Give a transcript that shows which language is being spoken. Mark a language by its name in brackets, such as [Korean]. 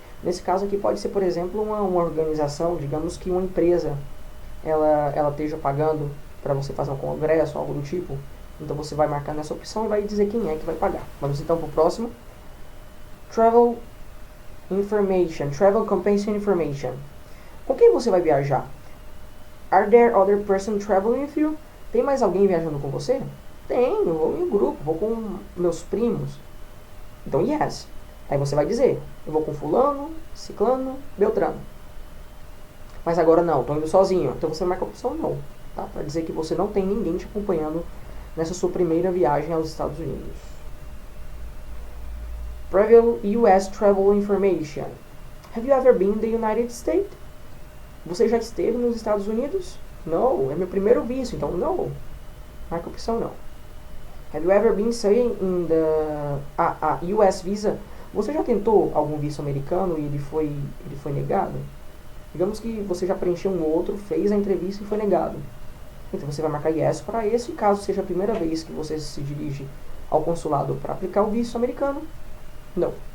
[Portuguese] Nesse caso aqui pode ser, por exemplo, uma organização, digamos que uma empresa, ela esteja pagando para você fazer um congresso, algo do tipo. Então você vai marcar nessa opção e vai dizer quem é que vai pagar. Vamos então para o próximo. [English] Travel Information, Travel Compensation Information. [Portuguese] Com quem você vai viajar? [English] Are there other person traveling with you? [Portuguese] Tem mais alguém viajando com você? Tem, eu vou em um grupo, vou com meus primos. Então, yes. Aí você vai dizer, eu vou com fulano, ciclano, beltrano. Mas agora não, estou indo sozinho. Então você marca a opção não, tá? Para dizer que você não tem ninguém te acompanhando nessa sua primeira viagem aos Estados Unidos. [English] Preview US Travel Information. Have you ever been in the United States? [Portuguese] Você já esteve nos Estados Unidos? No, é meu primeiro visto, então não. Marca a opção não. [English] Have you ever been staying in the US Visa? [Portuguese] Você já tentou algum visto americano e ele foi negado? Digamos que você já preencheu um outro, fez a entrevista e foi negado. Então você vai marcar yes para esse, caso seja a primeira vez que você se dirige ao consulado para aplicar o visto americano, não.